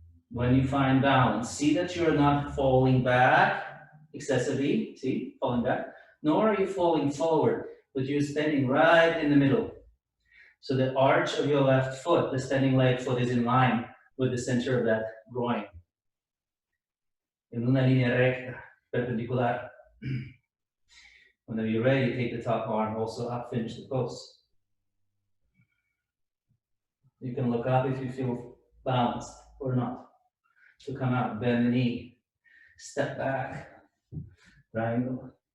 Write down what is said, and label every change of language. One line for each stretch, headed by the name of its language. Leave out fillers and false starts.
English: When you find balance, see that you're not falling back excessively, see, falling back, nor are you falling forward, but you're standing right in the middle. So the arch of your left foot, the standing leg foot, is in line with the center of that groin.
Spanish: En una línea recta, perpendicular.
English: Whenever you're ready, take the top arm also up, finish the pose. You can look up if you feel balanced or not. So come out, bend the knee, step back, triangle.